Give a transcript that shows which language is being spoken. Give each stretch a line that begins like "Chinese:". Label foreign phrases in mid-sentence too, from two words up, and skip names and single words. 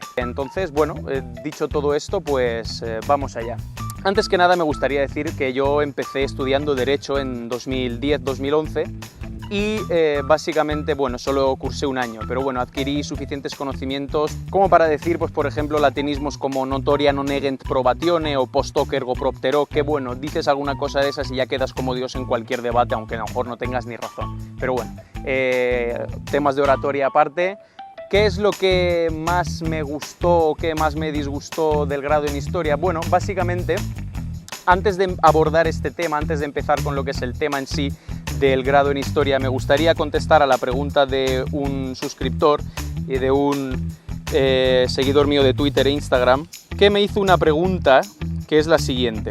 Spanish: Entonces, bueno, dicho todo esto, pues vamos allá. Antes que nada me gustaría decir que yo empecé estudiando Derecho en 2010-2011 y básicamente, bueno, solo cursé un año, pero bueno, adquirí suficientes conocimientos como para decir, pues por ejemplo, latinismos como
Latin: notoria non negent probatione
Spanish: o
Latin: post hoc ergo propter hoc,
Spanish: que bueno, dices alguna cosa de esas y ya quedas como Dios en cualquier debate, aunque a lo mejor no tengas ni razón. Pero bueno, temas de oratoria aparte. ¿Qué es lo que más me gustó o qué más me disgustó del grado en Historia? Bueno, básicamente, antes de abordar este tema, antes de empezar con lo que es el tema en sí del grado en Historia, me gustaría contestar a la pregunta de un suscriptor y de un seguidor mío de Twitter e Instagram, que me hizo una pregunta que es la siguiente.